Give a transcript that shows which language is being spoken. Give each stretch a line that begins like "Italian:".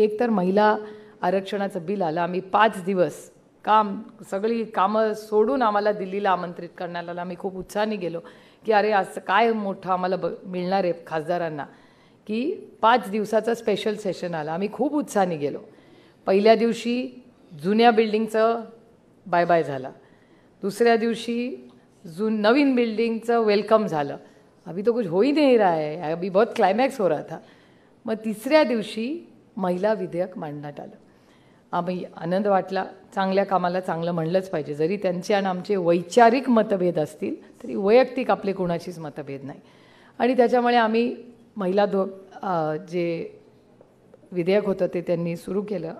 Marathi: एक तर महिला आरक्षणाचं बिल आलं. आम्ही 5 दिवस सगळी कामं सोडून आम्हाला दिल्लीला आमंत्रित करण्यात आलं. आम्ही खूप उत्साहाने गेलो की अरे असं काय मोठं आम्हाला मिळणार आहे खासदारांना, की 5 दिवसाचं स्पेशल सेशन आलं. आम्ही खूप उत्साहाने गेलो. पहिल्या दिवशी जुन्या बिल्डिंगचं बाय बाय झालं. दुसऱ्या दिवशी नवीन बिल्डिंगचं वेलकम झालं.
Hindi: अभी तो कुछ हो ही नहीं रहा है, अभी बहुत क्लायमॅक्स हो रहा था.
Marathi: मग तिसऱ्या दिवशी महिला विधेयक मांडण्यात आलं. आम्ही आनंद वाटला. चांगल्या कामाला चांगलं म्हणलंच पाहिजे. जरी त्यांचे आणि आमचे वैचारिक मतभेद असतील तरी वैयक्तिक आपले कोणाचीच मतभेद नाही. आणि त्याच्यामुळे आम्ही महिला जे विधेयक होतं ते त्यांनी सुरू केलं.